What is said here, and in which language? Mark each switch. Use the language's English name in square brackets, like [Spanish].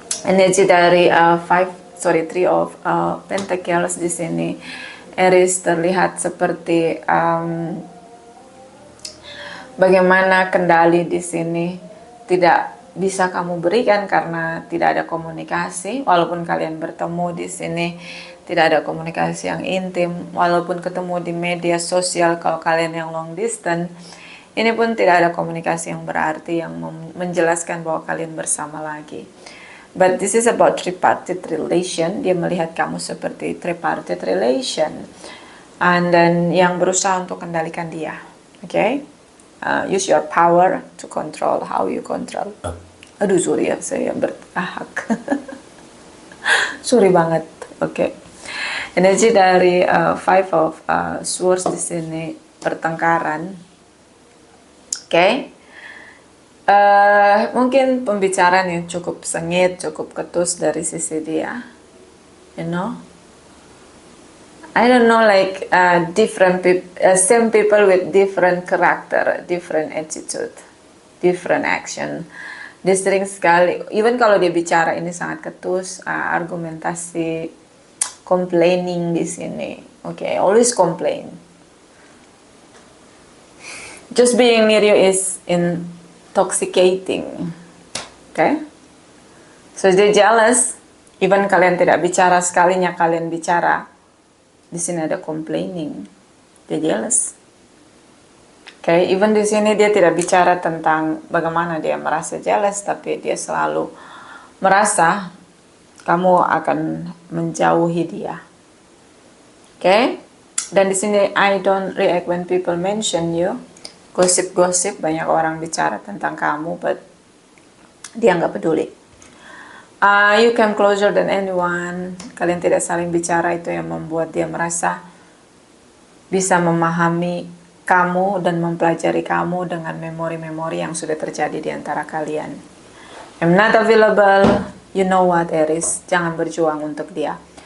[Indonesian] Energi dari Three of Pentacles di sini, Aries terlihat seperti bagaimana kendali di sini tidak bisa kamu berikan karena tidak ada komunikasi. Walaupun kalian bertemu di sini, tidak ada komunikasi yang intim. Walaupun ketemu di media sosial, kalau kalian yang long distance, ini pun tidak ada komunikasi yang berarti yang menjelaskan bahwa kalian bersama lagi. [English] But this is about tripartite relation. [Indonesian] Dia melihat kamu seperti [English] tripartite relation, and then [Indonesian] yang berusaha untuk kendalikan dia. [English] Okay? Use your power to control how you control. [Indonesian] Aduh, sorry ya, saya berahak. Sorry banget. Okay. Energi dari Five of Swords di sini, pertengkaran. Okay? Mungkin pembicaraan yang cukup sengit, cukup ketus dari sisi dia, you know. [English] I don't know, like different people, same people with different character, different attitude, different action. [Indonesian] Dia sering sekali, even kalau dia bicara ini sangat ketus, argumentasi, complaining di sini. [English] Okay, always complain. Just being near you is intoxicating. [Indonesian] Okay? So dia jealous, even kalian tidak bicara, sekalinya kalian bicara, di sini ada complaining. Dia jealous. Okay, even di sini dia tidak bicara tentang bagaimana dia merasa jealous, tapi dia selalu merasa kamu akan menjauhi dia. [English] Okay? [Indonesian] Dan di sini [English] I don't react when people mention you. [Indonesian] Gosip-gosip, banyak orang bicara tentang kamu, but dia nggak peduli. [English] You come closer than anyone. [Indonesian] Kalian tidak saling bicara, itu yang membuat dia merasa bisa memahami kamu dan mempelajari kamu dengan memori-memori yang sudah terjadi di antara kalian. [English] I'm not available. You know what, Aries? [Indonesian] Jangan berjuang untuk dia.